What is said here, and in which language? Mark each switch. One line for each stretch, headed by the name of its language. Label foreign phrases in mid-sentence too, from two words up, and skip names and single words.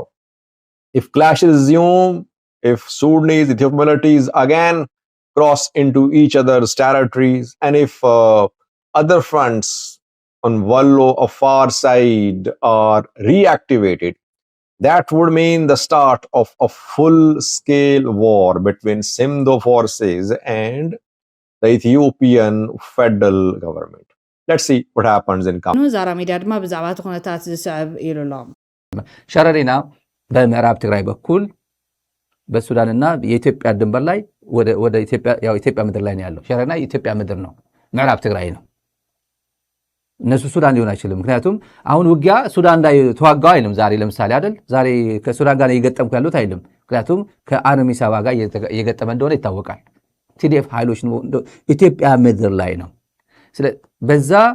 English: If clashes resume, if Sudanese, Ethiopian militaries again cross into each other's territories, and if other fronts on Wallo or far side are reactivated, that would mean the start of a full-scale war between Simdo forces and the Ethiopian federal government. Let's see what happens in Kamala.
Tigrinya: ዛራ ሚድያ ድማ ብዛዕባ እቲ ኩነታት ዝስዕብ ኢሉሎም
Amharic: ሸረሪና በምዕራብ ትግራይ በኩል በሱዳንና የኢትዮጵያ ድንበር ላይ ወደ ኢትዮጵያ ምድር ላይ ነው ያለው። ሸረሪና የኢትዮጵያ ምድር ነው፣ ምዕራብ ትግራይ ነው። እነሱ ሱዳን ሊሆን አይችልም። ምክንያቱም አሁን ውጊያ ሱዳን ላይ ተዋጋው አይልም። ዛሬ ለምሳሌ አይደል ዛሬ ከሱዳን ጋር እየገጠምኩ ያሉት አይልም። ምክንያቱም ከአርሚ ሰባ ጋር እየገጠመ እንደሆነ ይታወቃል። ቲዲኤፍ ኃይሎች ኢትዮጵያ ምድር ላይ ነው። በዛ